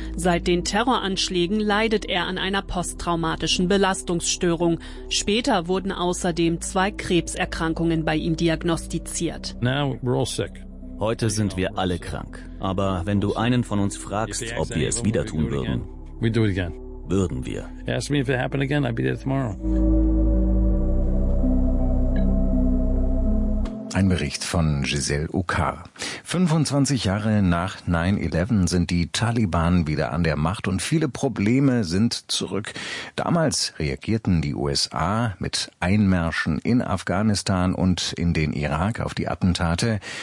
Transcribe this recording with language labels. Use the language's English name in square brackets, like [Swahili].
[German] Seit den Terroranschlägen leidet er an einer posttraumatischen Belastungsstörung. Später wurden außerdem 2 Krebserkrankungen bei ihm diagnostiziert. [English] Now we're all sick. [German] Heute sind wir alle krank. Aber wenn du einen von uns fragst, ob wir es wieder tun würden, würden wir. [English] Ask me if it happened again, I'd be there tomorrow. [German] Ein Bericht von Giselle Ukar. 25 Jahre nach 9-11 sind die Taliban wieder an der Macht und viele Probleme sind zurück. Damals reagierten die USA mit Einmärschen in Afghanistan und in den Irak auf die Attentate.